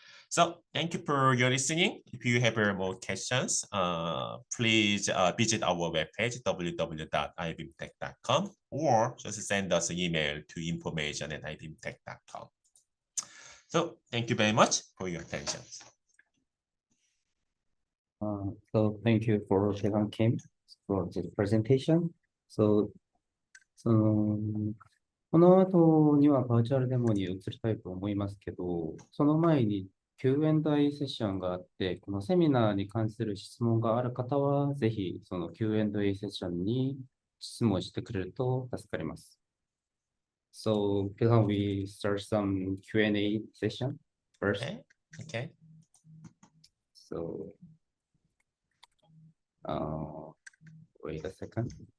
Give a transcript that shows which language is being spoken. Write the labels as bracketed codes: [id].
[en] So thank you for your listening. If you have more questions, please visit our webpage, www.ibimtech.com, or just send us an email to information@ibimtech.com. So thank you very much for your attention. So thank you for Kim for the presentation. [ja] So この後にはバーチャルデモに移りたいと思いますけど、その前に Q&A セッションがあって、このセミナーに関する質問がある方は、ぜひその Q&A セッションに質問してくれると助かります。 [en] So, can we start some Q&A session first? Okay. So, wait a second.